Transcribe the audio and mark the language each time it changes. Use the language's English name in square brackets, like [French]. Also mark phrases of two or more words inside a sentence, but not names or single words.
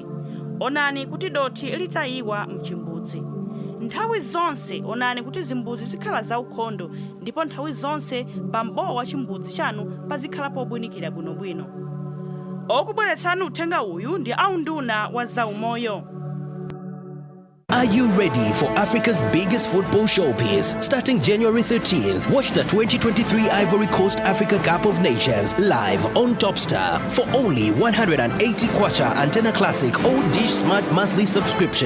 [Nyanja] Onani kuti dothi litayiwa mchimbudzi. Nthawi zonse onani kuti zimbuzi zikhala zaukhondo ndipo nthawi zonse pambowa wa chimbudzi chanu pazikhala pobwinikira bwinobwino. Okubweretsani uthenga uyu ndi aunduna wa zaumoyo. [English] Are you ready for Africa's biggest football showpiece? Starting January 13th, watch the 2023 Ivory Coast Africa Cup of Nations live on Topstar for only 180 kwacha antenna classic or dish smart monthly subscription.